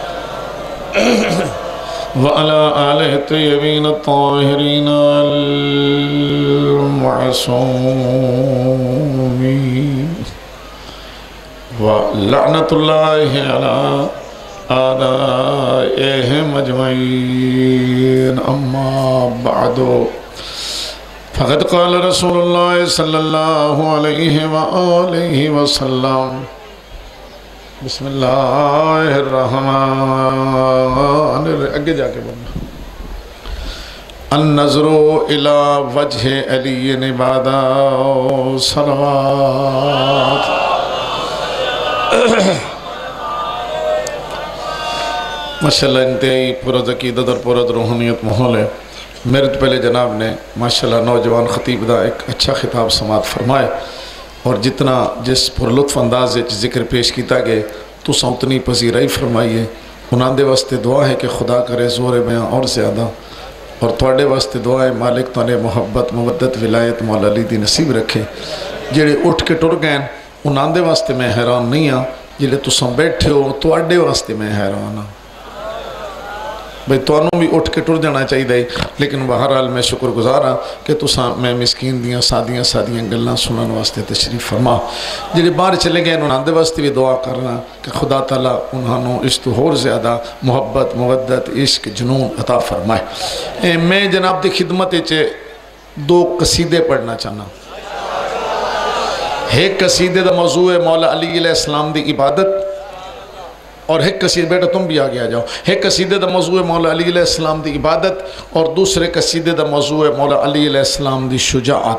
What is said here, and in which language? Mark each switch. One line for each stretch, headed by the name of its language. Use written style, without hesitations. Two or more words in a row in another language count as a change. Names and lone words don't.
Arabic: وعلى آلہ الطیبین الطاہرین المعصومین وَلَعْنَةُ اللَّهِ عَلَىٰ آدَائِهِمْ أَجْمَعِينَ أَمَّا بَعْدُ فَقَدْ قَالَ رَسُولُ اللَّهِ صَلَّى اللَّهُ عَلَيْهِ وَآلِهِ وَسَلَّمَ بسم اللہ الرحمن
Punjabi: اگے جا کے بولنا
Arabic: النظر الى وجہ علی عبادہ
Punjabi: صلوات ماشاءاللہ انتہائی پرد عقیدت اور پرد روحانیت ماحول ہے میرے تو پہلے جناب نے ماشاءاللہ نوجوان خطیب دا ایک اچھا خطاب سماعت فرمائے اور جتنا جس پر لطف انداز ذکر پیش کیتا گئے تو اتنی پذیرائی فرمائیے انہاں دے واسطے دعا ہے کہ خدا کرے زور بیاں اور زیادہ اور تواڈے واسطے دعا ہے مالک تانے محبت مودت ولایت مولا علی دی نصیب رکھے جڑے اٹھ کے ٹر گئے انہاں دے واسطے میں حیران نہیں ہاں جڑے تساں بیٹھے ہو تواڈے واسطے میں حیران ہاں بھئی تانوں بھی اٹھ کے ٹر جانا چاہیے، لیکن بہرحال میں شکر گزار ہاں کہ تساں میں مسکین دیاں سادیاں گلاں سنن واسطے تشریف فرما۔ جڑے باہر چلے گئے انہاں دے واسطے بھی دعا کرنا کہ خدا تعالیٰ انہوں اس تو اور زیادہ محبت، مودت، عشق، جنون عطا فرمائے۔ میں جناب دی خدمت وچ دو قصیدے پڑھنا چاہنا۔ ایک قصیدے دا موضوع ہے مولا علی علیہ السلام دی عبادت، اور ایک قصیدے،
Urdu: بیٹا تم بھی آگے آ جاؤ،
Punjabi: ایک قصیدے دا موضوع ہے مولا علی علیہ السلام دی عبادت، اور دوسرے قصیدے دا موضوع ہے مولا علی علیہ السلام دی شجاعت۔